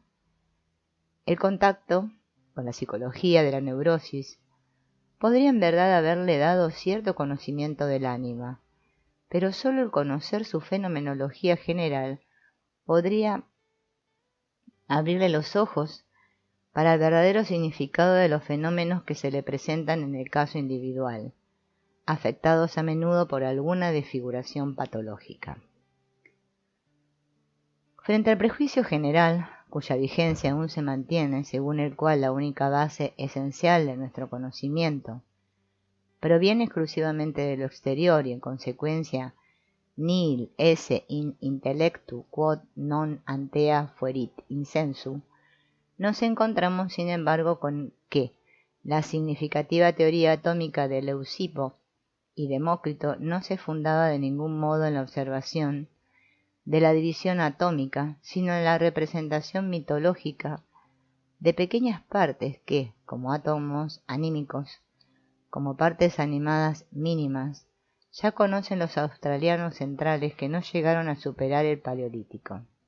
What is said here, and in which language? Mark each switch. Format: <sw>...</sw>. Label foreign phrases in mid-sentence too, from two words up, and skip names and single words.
<es>El contacto con la psicología de la neurosis podría en verdad haberle dado cierto conocimiento del ánima, pero sólo el conocer su fenomenología general podría abrirle los ojos para el verdadero significado de los fenómenos que se le presentan en el caso individual, afectados a menudo por alguna desfiguración patológica. Frente al prejuicio general, cuya vigencia aún se mantiene, según el cual la única base esencial de nuestro conocimiento proviene exclusivamente de lo exterior y en consecuencia</es> <la>nihil esse in intellectu quod non antea fuerit insensu,</la> <es>nos encontramos sin embargo con que la significativa teoría atómica de Leucipo y Demócrito no se fundaba de ningún modo en la observación de la división atómica, sino en la representación mitológica de pequeñas partes que, como átomos anímicos, como partes animadas mínimas, ya conocen los australianos centrales que no llegaron a superar el Paleolítico.</es>